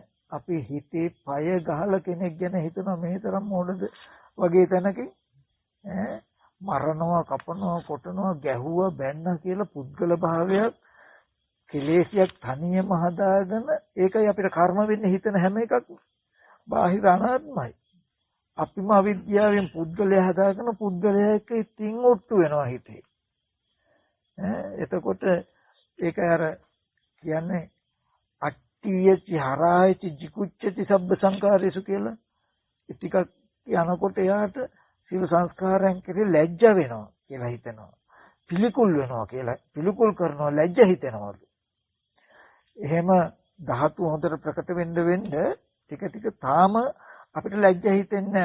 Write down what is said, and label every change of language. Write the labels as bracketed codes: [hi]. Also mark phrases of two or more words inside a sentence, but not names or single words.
[si] අපි හිතේ පය ගහලා කෙනෙක් ගැන හිතනවා මේ තරම් මොඩද වගේ තැනකින් මරනවා කපනවා කොටනවා ගැහුවා බැන්නා කියලා පුද්ගල භාවයක් කෙලෙසියක් තනියම හදාගෙන ඒකයි අපිට කර්ම වෙන්නේ හිතන හැම එකක්ම බාහිර අනාත්මයි. අපිම අවිද්‍යාවෙන් පුද්ගලයා හදාගෙන පුද්ගලයා එක්ක ඉතින් ඔට්ටු වෙනවා හිතේ. එතකොට ඒක අර කියන්නේ [pi] අට්ඨියච හරායච jigucchati සබ්බ සංකාරේසු [si] කියලා. ටිකක් යනකොට එයාට සියලු සංස්කාරයන් කෙරේ ලැජ්ජ වෙනවා කියලා හිතෙනවා. පිළිකුල් වෙනවා කියලා පිළිකුල් කරනවා ලැජ්ජ හිතෙනවලු. එහෙම ධාතු හොඳට ප්‍රකට වෙන්න ටික තාම අපිට ලැජ්ජ හිතෙන්නේ නැහැ.